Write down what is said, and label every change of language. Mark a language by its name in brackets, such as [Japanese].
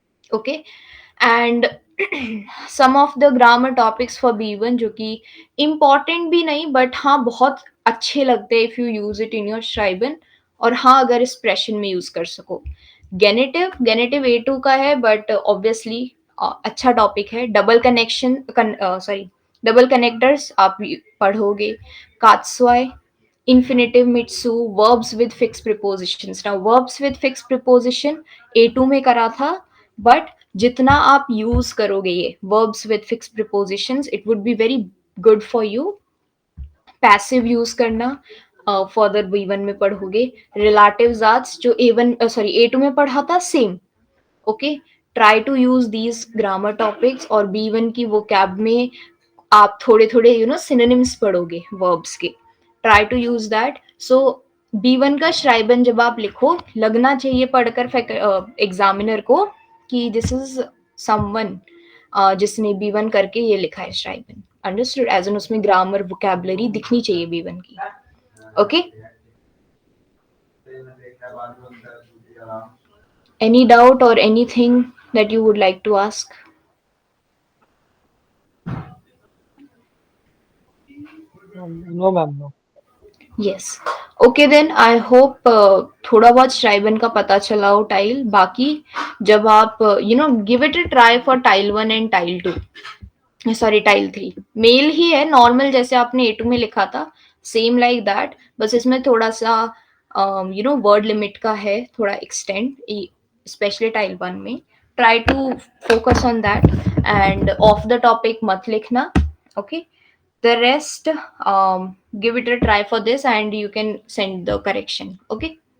[Hindi] Okay, and some of the grammar topics for B1 जो कि important भी नहीं बट हाँ बहुत अच्छे लगते हैं if you use it in your श्राइबन, और हाँ अगर एक्सप्रेशन में यूज कर सको। गेनेटिव गेनेटिव A2 का है बट ऑब्वियसली अच्छा टॉपिक है। Double connection sorry double connectors आप पढ़ोगे। [English] कात्सवाय, infinitive mitsu, verbs with fixed prepositions. Now verbs with fixed preposition A2 में करा था, but जितना आप यूज करोगे ये verbs with fixed prepositions, it would be very good for you. [Hindi] Passive use करना फर्दर B1 में पढ़ोगे। रिलेटिव आर्ट्स जो A1 सॉरी A2 में पढ़ा था same. Okay, try to use these grammar topics, और B1 की वो कैब में आप थोड़े थोड़े सिनोनिम्स पढ़ोगे वर्ब्स के, try to use that. So B1 का श्राइबन जब आप लिखो लगना चाहिए पढ़कर एग्जामिनर को कि दिस इज समवन जिसने B1 करके ये लिखा है श्राइबन, अंडरस्टूड, एज एन उसमें ग्रामर वोकैबुलरी दिखनी चाहिए B1 की। [English] Okay, any doubt और anything that you would like to ask? No ma'am, no. Yes. Okay then I hope [Hindi] थोड़ा बहुत श्राइबन का पता चला हो टाइल। बाकी जब आप [English] give it a try for tile 1 and tile 2, [Hindi] sorry tile 3, mail ही है नॉर्मल जैसे आपने A2 में लिखा था, सेम लाइक दैट, बस इसमें थोड़ा सा वर्ड लिमिट का है थोड़ा एक्सटेंड, स्पेशली टाइल 1 में। [English] Try to focus on that end of the topic मत लिखना। Okay, the rest give it a try for this and you can send the correction. Okay.